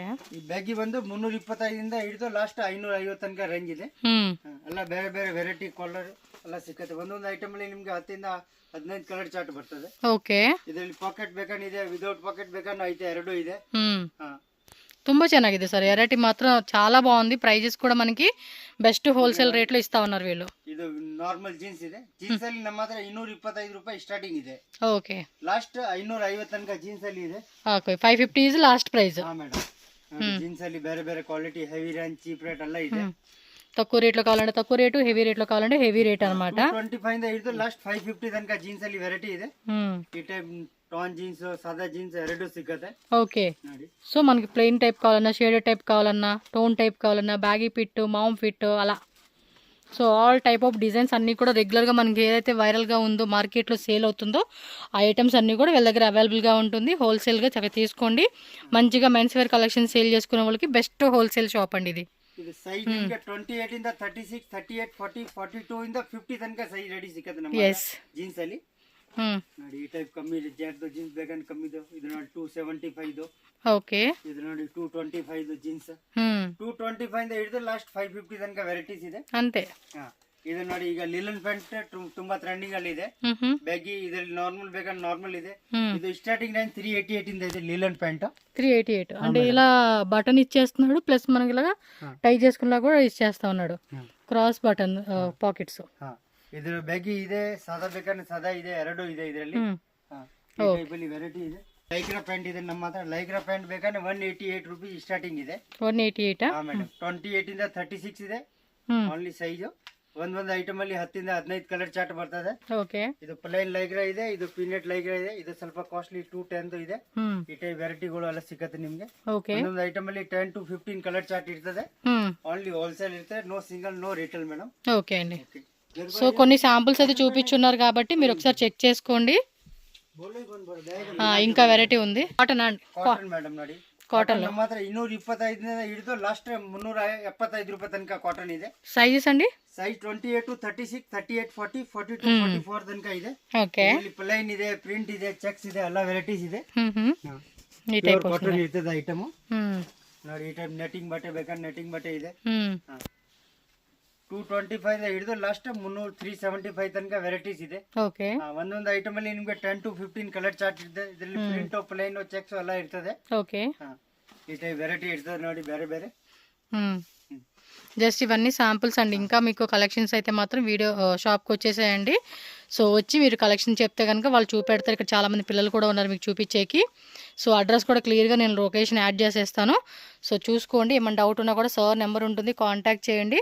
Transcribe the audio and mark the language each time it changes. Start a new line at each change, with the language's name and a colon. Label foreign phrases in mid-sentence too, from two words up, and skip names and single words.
Kannada: ಈ ಬ್ಯಾಗಿ ಬಂದು 325 ಇಂದ ಹಿಡಿದು ಲಾಸ್ಟ್ 550 ತನಕ ರೇಂಜ್ ಇದೆ. ಎಲ್ಲ ಬೇರೆ ಬೇರೆ
English: variety colour
Kannada: ಎಲ್ಲ ಸಿಕ್ಕತ್ತೆ. ಒಂದೊಂದು ಐಟಮ್ ಅಲ್ಲಿ ನಿಮ್ಗೆ 10 ಇಂದ 15
English: colour chart
Kannada: ಬರ್ತದೆ. ಓಕೆ, ಇದರಲ್ಲಿ ಪಾಕೆಟ್ ಬೇಕಾನಿದೆ,
English: without pocket
Kannada: ಬೇಕಾನು ಐತೆ, ಎರಡು ಇದೆ. ತುಂಬಾ ಚೆನ್ನಾಗಿದೆ ಸರ್,
Telugu: వెరైటీ మాత్రం చాలా బాగుంది. ప్రైజెస్ కూడా మనకి
English: best wholesale rate
Telugu: లో ఇస్తా ఉన్నారు వీళ్ళు.
Kannada: ಇದು ನಾರ್ಮಲ್ ಜೀನ್ಸ್ ಇದೆ. ಜೀನ್ಸ್ ಅಲ್ಲಿ ನಮ್ಮ ಹತ್ರ 225 ರೂಪಾಯಿ ಸ್ಟಾರ್ಟಿಂಗ್ ಇದೆ. ಓಕೆ, ಲಾಸ್ಟ್ 550 ತನಕ ಜೀನ್ಸ್ ಅಲ್ಲಿ ಇದೆ. ಓಕೆ, 550
English: is last price.
Kannada: ಹಾ ಮೇಡಮ್, ಜೀನ್ಸ್ ಅಲ್ಲಿ ಬೇರೆ ಬೇರೆ ಕ್ವಾಲಿಟಿ,
English: heavy range, cheap rate
Kannada: ಎಲ್ಲ ಇದೆ.
Telugu: తక్కువ రేట్లో కావాలంటే తక్కువ రేటు, హెవీ రేట్లో కావాలంటే
English: heavy rate
Telugu: అనమాట.
Kannada: 25 ಇಂದ ಹಿಡಿದು ಲಾಸ್ಟ್ 550 ತನಕ ಜೀನ್ಸ್ ಅಲ್ಲಿ ವೆರೈಟಿ ಇದೆ. ಈ ಟೈಪ್
English: tone jeans,
Kannada: ಸಾದಾ ಜೀನ್ಸ್ ಎರಡು ಸಿಗುತ್ತೆ.
Telugu: ఓకే, సో మనకి
English: plain type
Telugu: కావాలన్నా,
English: shaded type
Telugu: కావాలన్నా,
English: tone type
Telugu: కావాలన్నా,
English: baggy fit, mom fit
Telugu: అలా. సో
English: all type of designs
Telugu: అన్నీ కూడా రెగ్యులర్గా మనకి ఏదైతే వైరల్గా ఉందో మార్కెట్లో సేల్ అవుతుందో ఆ ఐటమ్స్ అన్నీ కూడా వీళ్ళ దగ్గర అవైలబుల్గా ఉంటుంది. హోల్సేల్గా చక్కగా తీసుకోండి. మంచిగా
English: mens wear collection
Telugu: సేల్ చేసుకునే వాళ్ళకి
English: best wholesale shop
Telugu: అండి ఇది.
Kannada: ಇದು ಸೈಜ್ ನಿಮಗೆ 28 ಇಂದ 36 38 40 42 ಇಂದ 50 ತನಕ ಸೈಜ್ ರೆಡಿ ಸಿಕ್ಕತ್ತೆ ನಮ್ಮ ಜೀನ್ಸ್ ಅಲ್ಲಿ. ನೋಡಿ ಈ ಟೈಪ್ ಕಮ್ಮಿ ಇದೆ,
English: jack jeans
Kannada: ಬೇಕಂದ್ರೆ ಕಮ್ಮಿ ಇದೆ. ಇದು ನೋಡಿ 275 ಓಕೆ. ಇದು ನೋಡಿ 225 ಜೀನ್ಸ್. 225 ಇಂದ ಹಿಡಿದು ಲಾಸ್ಟ್ 550 ತನಕ ವೆರೈಟೀಸ್ ಇದೆ ಅಂತೆ. ಇದು ನೋಡಿ ಈಗ
English: linen pant
Kannada: ತುಂಬಾ ಟ್ರೆಂಡಿಂಗ್ ಅಲ್ಲಿ ಇದೆ. ಬ್ಯಾಗಿ ಇದ್ರಲ್ಲಿ ನಾರ್ಮಲ್ ಬೇಕಂದ್ರೆ ನಾರ್ಮಲ್ ಇದೆ.
Telugu: ఇది
English: starting line
Telugu: 388 ఇంది అయితే
English: linen pant
Telugu: 388 అంటే ఇలా బటన్ ఇచ్చేస్తున్నాడు, ప్లస్ మనకి ఇలా టై చేసుకున్నా కూడా ఇచ్చేస్తా ఉన్నాడు.
English: cross button pockets.
Kannada: ಇದ್ರ ಬ್ಯಾಗಿ ಇದೆ, ಸಾದಾ ಬೇಕಂದ್ರೆ ಸಾದಾ ಇದೆ, ಎರಡು ಇದೆ ಇದರಲ್ಲಿ. ಈ ವೆರೈಟಿ ಇದೆ.
English: lycra pant
Kannada: ಇದೆ ನಮ್ಮ ಹತ್ರ.
English: lycra pant
Kannada: ಬೇಕಂದ್ರೆ 188
English: rupees starting
Kannada: ಇದೆ. 188 ಮೇಡಮ್. 28 ಇಂದ 36 ಇದೆ
English: only size.
Kannada: ಒಂದೊಂದು ಐಟಮ್ ಅಲ್ಲಿ 10 ಇಂದ 15
English: colour chart
Kannada: ಬರ್ತದೆ. ಓಕೆ. ಇದು
English: plain lycra
Kannada: ಇದೆ, ಇದು
English: peanut lycra
Kannada: ಇದೆ. ಇದು ಸ್ವಲ್ಪ ಕಾಸ್ಟ್ಲಿ 210 ಇದೆ. ಈ ಟೈಪ್ ವೆರೈಟಿಗಳು ಎಲ್ಲ ಸಿಗುತ್ತೆ ನಿಮ್ಗೆ. ಒಂದೊಂದು ಐಟಮ್ ಅಲ್ಲಿ 10 to 15
English: colour chart
Kannada: ಇರ್ತದೆ.
English: only wholesale ఇస్తే no single no retail madam.
Telugu: ఓకే అండి. సో కొన్ని శాంపుల్స్ అయితే చూపించున్నారు కాబట్టి మీరు ఒకసారి చెక్ చేసుకోండి. ఇంకా వెరైటీ ఉంది. కాటన్ అండి.
English: cotton madam
Kannada: ನೋಡಿ. కాటన్ ನಮ್ಮ ಹತ್ರ 225 ಇಂದ ಹಿಡಿದು ಲಾಸ್ಟ್ 375 ರೂಪಾಯಿ ತನಕ ಕಾಟನ್ ಇದೆ.
Telugu: సైజస్ అండి
Kannada: ಸೈಜ್ 28 to 36 38 40 42 44 ತನಕ ಇದೆ. ಓಕೆ. ಇಲ್ಲಿ ಪ್ಲೈನ್ ಇದೆ, ಪ್ರಿಂಟ್ ಇದೆ, ಚೆಕ್ಸ್ ಇದೆ, ಎಲ್ಲ ವೆರೈಟೀಸ್ ಇದೆ. ಈ ಟೈಪ್ ಕಾಟನ್ ಇರ್ತದೆ ಐಟಮ್. ನೋಡಿ ಈ ಟೈಪ್ ನೆಟ್ಟಿಂಗ್ ಬಟ್ಟೆ ಬೇಕಂದ್ರೆ ನೆಟ್ಟಿಂಗ್ ಬಟ್ಟೆ ಇದೆ. 225 ಇಂದ ಹಿಡಿದು ಲಾಸ್ಟ್ 375 ತನಕ ವೆರೈಟೀಸ್ ಇದೆ. ಓಕೆ. ಒಂದೊಂದು ಐಟಮ್ ಅಲ್ಲಿ ನಿಮ್ಗೆ 10 to 15
English: colour chart
Kannada: ಇದೆ. ಇದರಲ್ಲಿ
English: print plain checks
Kannada: ಎಲ್ಲ ಇರ್ತದೆ. ಓಕೆ. ಈ ಟೈಪ್ ವೆರೈಟಿ ಇರ್ತದೆ ನೋಡಿ ಬೇರೆ ಬೇರೆ.
Telugu: జస్ట్ ఇవన్నీ శాంపుల్స్ అండి. ఇంకా మీకు కలెక్షన్స్ అయితే మాత్రం వీడియో షాప్కి వచ్చేసేయండి. సో వచ్చి మీరు కలెక్షన్ చెప్తే కనుక వాళ్ళు చూపెడతారు. ఇక్కడ చాలామంది పిల్లలు కూడా ఉన్నారు మీకు చూపించేకి. సో అడ్రస్ కూడా క్లియర్గా నేను లొకేషన్ యాడ్ చేసేస్తాను. సో చూసుకోండి. ఏమైనా డౌట్ ఉన్నా కూడా సార్ నెంబర్ ఉంటుంది, కాంటాక్ట్ చేయండి.